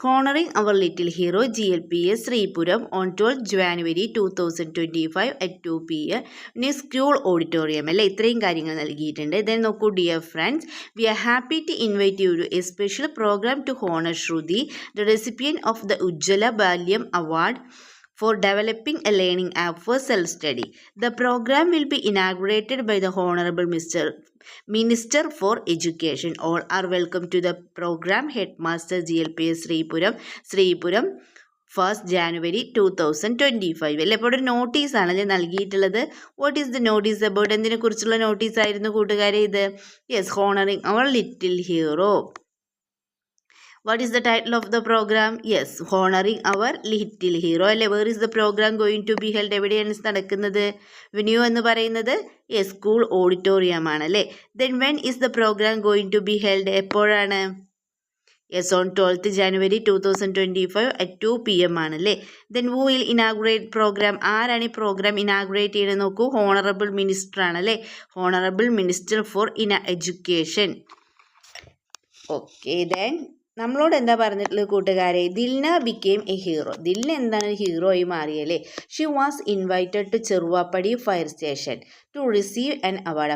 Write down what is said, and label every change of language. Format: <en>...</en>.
<en>honouring our little hero GLPS Sreepuram on 12 January 2025 at 2 PM</en> <ml>ഇനി school auditorium അല്ലേ, ഇത്രയും കാര്യങ്ങൾ നൽകിയിട്ടുണ്ട്.</ml> <en>Then നോക്കൂ, dear friends, we are happy to invite you to a special program to honour Shruthi, the recipient of the Ujjwala Balyam award for developing a learning app for self-study. The program will be inaugurated by the Honorable Minister for Education. All are welcome to the program. Headmaster GLPS Sreepuram 1st January 2025.</en> <ml>അല്ലേ, ഇപ്പോൾ ഒരു notice ആണല്ലേ നൽകിയിട്ടുള്ളത്.</ml> <en>What is the notice about?</en> <ml>എന്തിനെ കുറിച്ചുള്ള notice ആയിരുന്നു കൂട്ടുകാരെ ഇത്?</ml> <en>Yes, honouring our little hero. What is the title of the program? Yes, honoring our little hero. അല്ലേ, where is the program going to be held?</en> <ml>എവിടെയാണ് നടക്കുന്നത്? Venue എന്ന് പറയുന്നത് സ്കൂൾ ഓഡിറ്റോറിയം ആണല്ലേ.</ml> <en>Then when is the program going to be held?</en> <ml>എപ്പോഴാണ്?</ml> <en>Yes, on 12th January 2025 at 2 PM ആണല്ലേ. Then who will inaugurate program?</en> <ml>ആരാണ് ഈ programme inaugurate ചെയ്യുന്നത്? നോക്കൂ, ഹോണറബിൾ മിനിസ്റ്റർ ആണല്ലേ,</ml> <en>Honourable minister for education.</en> <ml>Okay, then നമ്മളോട് എന്താ പറഞ്ഞിട്ടുള്ളത് കൂട്ടുകാരെ?</ml> <en>Dilna became a hero.</en> <ml>Dilna എന്താണ് ഹീറോയി മാറിയല്ലേ?</ml> <en>She was invited to Cheruvappady fire station to receive an award.</en>